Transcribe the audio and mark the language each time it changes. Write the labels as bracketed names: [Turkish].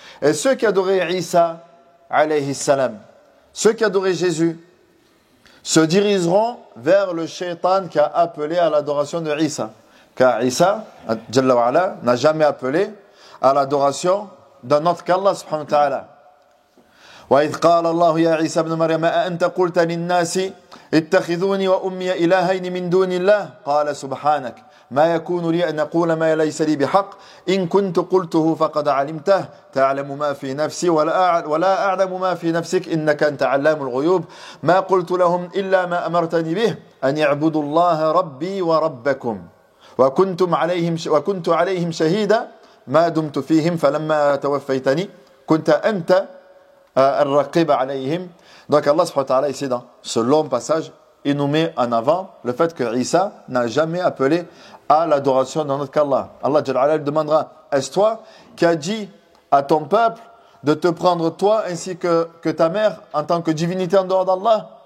[French] Et ceux qui adoraient Isa alayhi salam, ceux qui adoraient Jésus, se dirigeront vers le shaitan qui a appelé à l'adoration de Isa. Car Isa, Jalla wa ala, n'a jamais appelé à l'adoration d'un autre qu'Allah subhanahu wa ta'ala. [Arabic] وإذ قال الله يا عيسى ابن مريم أأنت قلت للناس اتخذوني وأمي إلهين من دون الله قال سبحانك ما يكون لي أن أقول ما ليس لي بحق إن كنت قلته فقد علمته تعلم ما في نفسي ولا أعلم ما في نفسك إنك أنت علام الغيوب ما قلت لهم إلا ما أمرتني به أن يعبدوا الله ربي وربكم وكنت عليهم شهيدا ما دمت فيهم فلما توفيتني كنت أنت الرقيب عليهم. [French] Donc Allah subhanahu wa ta'ala ici dans ce long passage il nous met en avant le fait que Isa n'a jamais appelé à l'adoration d'un autre qu'Allah. Allah Jalla ala demandera est-ce toi qui as dit à ton peuple de te prendre toi ainsi que ta mère en tant que divinité en dehors d'Allah?